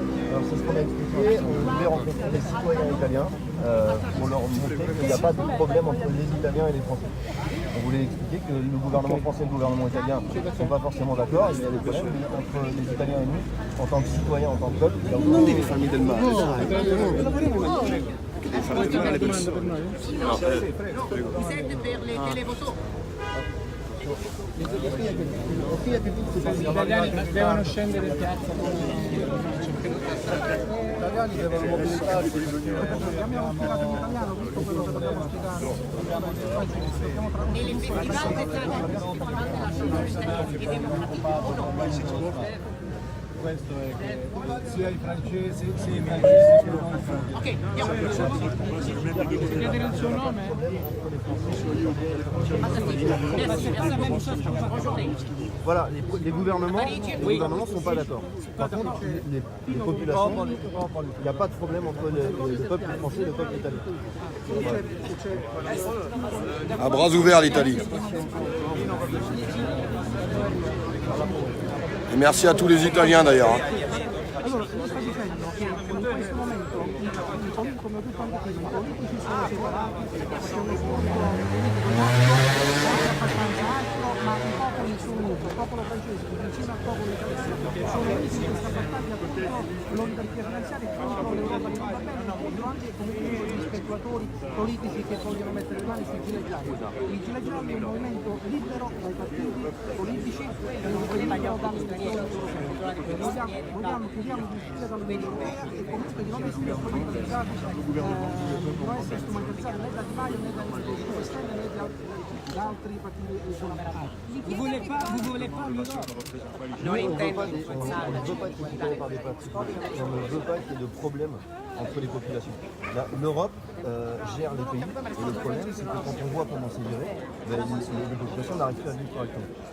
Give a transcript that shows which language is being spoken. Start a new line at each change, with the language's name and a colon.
French: Alors c'est ce qu'on a expliqué, on voulait rencontrer des citoyens italiens pour leur montrer qu'il n'y a pas de problème entre les Italiens et les Français. On voulait expliquer que le gouvernement français et le gouvernement italien ne sont pas forcément d'accord, il y a des problèmes entre les Italiens et nous, en tant que citoyens, en tant que peuple.
Italian: Non devi farmi del male. Mi serve per le telefoto. Gli italiani devono scendere in piazza. Gli italiani devono mobilitarsi. Abbiamo spiegato in italiano tutto quello che dobbiamo spiegare. Questo è che sia i francesi sia i francesi che non i francesi. Ok, andiamo. Chiedere il suo nome?
French: Voilà, les gouvernements ne sont pas d'accord. Par contre, les populations, il n'y a pas de problème entre le peuple français et le peuple italien. À bras ouverts l'Italie. Et merci à tous les Italiens d'ailleurs.
Italian: Allora, io sto dicendo che in questo momento, come ho detto anche prima, i politici sono separati, c'è uno scontro abbastanza alto, ma i popoli sono uniti. Il popolo francese, insieme al popolo italiano, sono uniti in questa battaglia contro l'oligarchia finanziaria e contro l'Europa che non va bene, contro anche gli speculatori politici che vogliono mettere le mani sui gilet gialli. Il gilet giallo è un movimento libero dai partiti politici e un libero dagli speculatori europei. Chiediamo di uscire dall'Unione Europea e comunque di non essere strumentalizzati, non essere strumentalizzati né da Di Maio né da Cinque Stelle né da altri partiti sull'americano.
French: Vous voulez pas l'Europe? On ne veut pas être considéré par des partis politiques, on ne veut pas qu'il y ait de problème entre les populations. L'Europe gère les pays et le problème c'est que quand on voit comment c'est géré, les populations n'arrivent plus à vivre correctement.